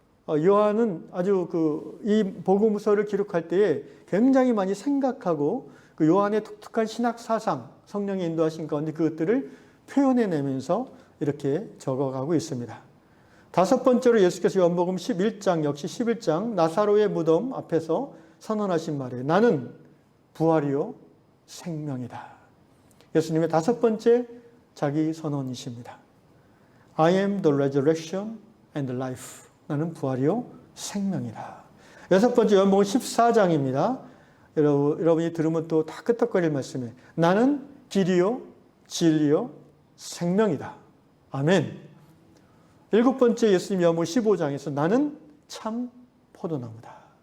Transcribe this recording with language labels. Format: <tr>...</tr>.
<ko>요한은 아주 이 복음서를 기록할 때에 굉장히 많이 생각하고 그 요한의 독특한 신학 사상, 성령의 인도하신 가운데 그것들을 표현해내면서 이렇게 적어가고 있습니다. 다섯 번째로 예수께서 요한복음 11장 역시 11장 나사로의 무덤 앞에서 선언하신 말이에요. 나는 부활이요 생명이다. 예수님의 다섯 번째 자기 선언이십니다.</ko> <en>I am the resurrection and the life.</en> <ko>나는 부활이요 생명이다. 여섯 번째 요한복음 14장입니다. 여러분이 들으면 또 다 끄떡거릴 말씀이에요. 나는 길이요 진리요 생명이다. 아멘. 일곱 번째 예수님 요한복음 15장에서 나는 참 포도나무다.</ko>